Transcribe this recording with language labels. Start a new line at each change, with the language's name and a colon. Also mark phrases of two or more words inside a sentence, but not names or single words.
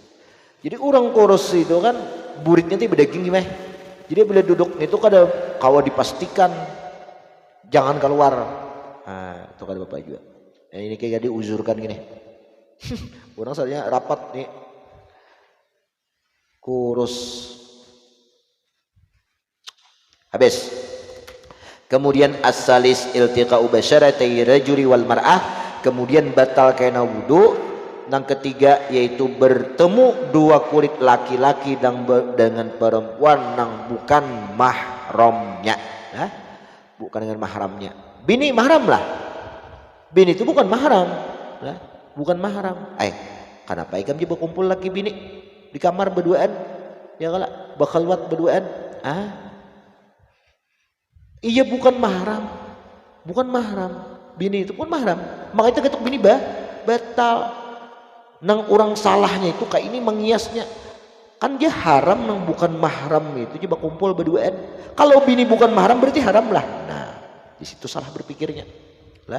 Banjar: Jadi orang kurus itu kan buritnya tuh berdaging gimana, jadi bila duduk itu kada kawa dipastikan jangan keluar. Nah itu kada bapak juga. Nah, ini kayak diuzurkan gini. Orang soalnya rapat nih kurus habis.
Arabic: Kemudian as-salis iltiqa'u basyaratai rajuli wal mar'ah,
Banjar: kemudian batal kena wudu. Yang ketiga yaitu bertemu dua kulit laki-laki dengan perempuan yang bukan mahramnya. Nah, bukan dengan mahramnya. Bini mahram lah. Bini itu bukan mahram. Nah, bukan mahram. Kenapa ikam dia berkumpul laki bini di kamar berduaan? Ya kalau bakhalwat berduaan. Iya bukan mahram, bukan mahram. Bini itu pun mahram, makanya ketuk bini batal. Nang orang salahnya itu kayak ini mengiasnya, kan dia haram nang bukan mahram itu dia berkumpul berduaan. Kalau bini bukan mahram berarti haram lah. Nah di situ salah berpikirnya lah.